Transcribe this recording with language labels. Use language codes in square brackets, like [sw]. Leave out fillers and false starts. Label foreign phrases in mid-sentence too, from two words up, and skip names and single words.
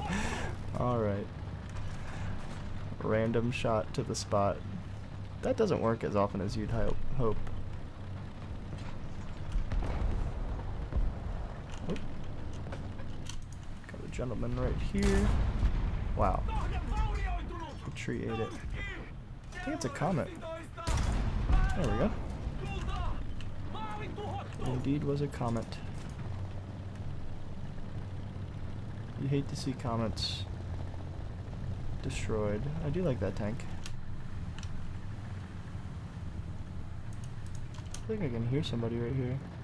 [en] Alright. Random shot to the spot. That doesn't work as often as you'd hope. gentleman right here. Wow, [fi] Kohde vaurioitunut! [en] the tree ate it. I think it's a comet. 12! There we go. [fi] Tulta! Maali tuhottu! [en] It indeed was a comet. You hate to see comets destroyed. I do like that tank. I think I can hear somebody right here.